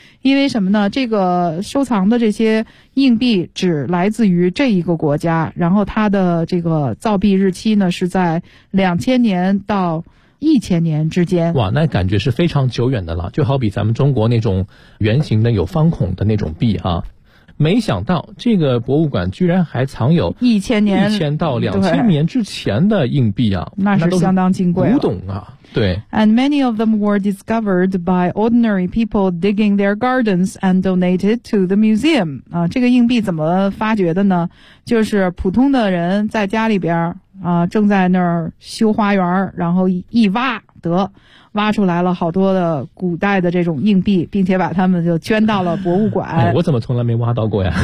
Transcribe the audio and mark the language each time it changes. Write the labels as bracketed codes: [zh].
[zh] 因为什么呢？这个收藏的这些硬币只来自于这一个国家，然后它的这个造币日期呢是在2000年到1000年之间。哇，那感觉是非常久远的了，就好比咱们中国那种圆形的有方孔的那种币啊。没想到这个博物馆居然还藏有 1000到2000年之前的硬币啊，那是相当金贵了，古董啊，对。 [en] And many of them were discovered by ordinary people digging their gardens and donated to the museum. [zh] 啊，这个硬币怎么发掘的呢？就是普通的人在家里边啊，正在那儿修花园，然后一挖得。挖出来了好多的古代的这种硬币，并且把它们就捐到了博物馆。哎，我怎么从来没挖到过呀？